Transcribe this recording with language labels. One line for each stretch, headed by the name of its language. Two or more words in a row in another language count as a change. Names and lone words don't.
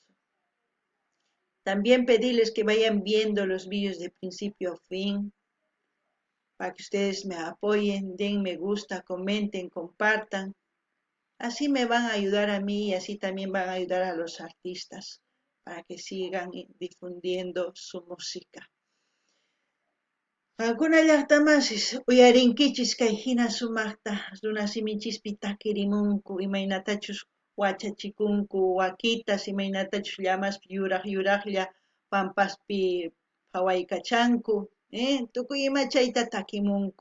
Spanish: También pedirles que vayan viendo los vídeos de principio a fin, para que ustedes me apoyen, den me gusta, comenten, compartan. Así me van a ayudar a mí y así también van a ayudar a los artistas para que sigan difundiendo su música.
Quechua: Alguna llaqtamasis uyarinkichis kay hina sumaqta runa siminchispita takirimunku, imaynatachus wachachikunku wakitas, imaynatachus llamaspi yuraqlla pampaspi phawaykachanku, tukuy ima chayta takimunku.